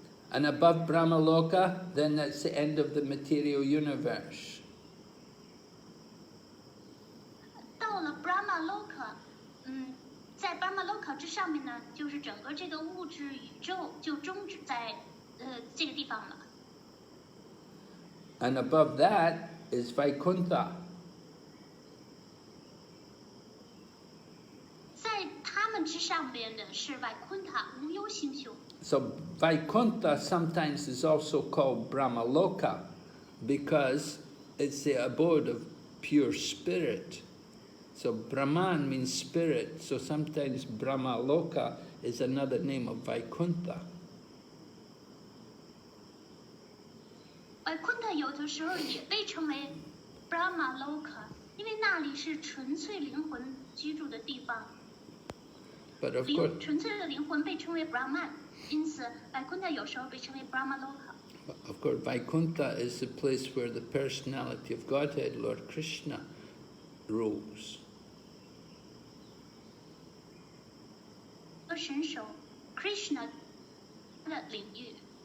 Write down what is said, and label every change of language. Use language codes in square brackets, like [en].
[en] And above Brahmaloka, then that's the end of the material universe. [zh] 到了 Brahma Loka，在 Brahma Loka 之上面呢，就是整个这个物质宇宙就终止在这个地方了。 [en] And above that is Vaikuntha. [zh] 在他们之上边的是 Vaikuntha 无忧星宿。 [en] So Vaikuntha sometimes is also called Brahmaloka because it's the abode of pure spirit. So Brahman means spirit, so sometimes Brahmaloka is another name of Vaikuntha. [zh] Vaikuntha 有的时候也被称为 Brahma Loka， 因为那里是纯粹灵魂居住的地方。 [en] But of course, [zh] 纯粹的灵魂被称为 Brahman， 因此 Vaikuntha 有时候被称为 Brahma Loka。 [en] Of course, Vaikuntha is the place where the personality of Godhead, Lord Krishna, rules. [zh] 神手 Krishna 的领域。